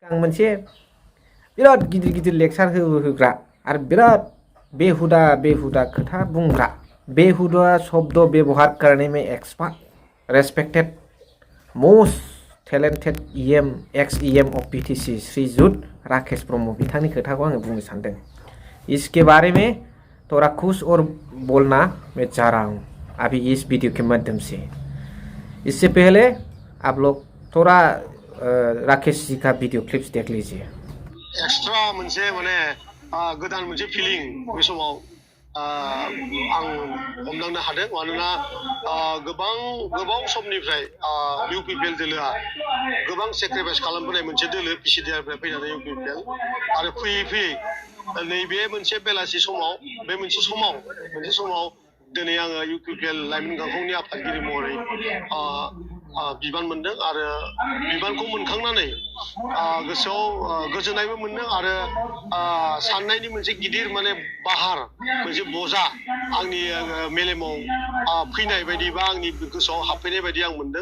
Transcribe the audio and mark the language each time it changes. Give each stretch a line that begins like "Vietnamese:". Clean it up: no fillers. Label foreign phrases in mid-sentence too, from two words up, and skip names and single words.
Bodo: आं मोनसे बिराद गिदिर गिदिर लेक्सार होग्रा आरो बिराद बेहुदा खोथा बुंग्रा
Hindi: बेहुदा शब्द व्यवहार करने में एक्सपर्ट
English: respected most talented EM ex EM of BTC
Bodo: श्रीजुत राकेश ब्रह्म बिथांनि खोथाखौ आङो बुंनो सानदों।
Hindi: इसके बारे में थोड़ा खुश और बोलना मैं चाह रहा हूँ अभी इस वीडियो के माध्यम से। इससे पहले आप लोग थोड़ा राकेश जी का
English: video clips
Hindi: देख लीजिए।
Bodo: एक्सट्रा मोनसे माने गोदान मोनसे फिलिं बे समाव आं हमदांनो हादों मानोना गोबाव समनिफ्राय इउपिपिएल दोलोआ गोबां सेक्रिफाइस खालामबोनाय मोनसे दोलो पिसिडिआरनिफ्राय फैनानै इउपिपिएल आरो फैयै नैबे मोनसे बेलासि समाव बे मोनसे समाव दिनै आङो इउपिपिएल लाइमोन गांखंनि आफादगिरि महरै बिबान मोनदों आरो बिबानखौ मोनखांनानै गोसोआव गोजोननायबो मोनदों आरो साननायनि मोनसे गिदिर माने बाहार मोनसे बजा आंनि मेलेमाव फैनाय बायदि बा आंनि गोसोआव हाबफैनाय बायदि आं मोनदों।